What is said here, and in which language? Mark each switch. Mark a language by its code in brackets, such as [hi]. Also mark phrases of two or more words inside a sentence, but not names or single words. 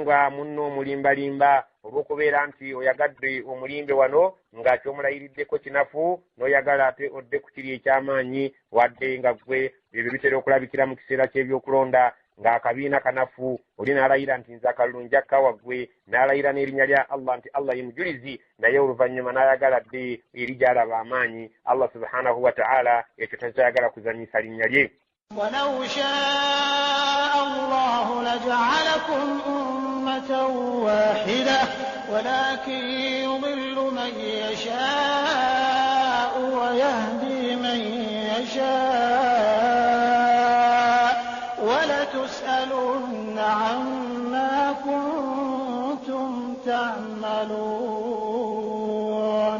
[lg] nga munno omulimbalimba olw'okubeera nti oyagadde omulimbe wano nga ky'omulayiriddeko kinafu n'oyagala ate odde ku kiri eky'amaanyi wadde nga gwe ebyo bitera okulabikira mu kiseera ky'ebyokulonda ng'akabiina kanafu oli n'alayira nti nze akalulu njakka waggwe n'alayira n'erinnya lya Allah nti Allah ye mujulizi naye oluvannyuma n'ayagala dde eri gy'alaba amaanyi Allah [ar] سبحانه وتعالى [lg] ekyo takyayagala kuzannyisa linnya lye [ar] ولو شاء الله لجعلكم أمة واحدة ولكن يضل من يشاء ويهدي من يشاء ولتسألن عما كنتم تعملون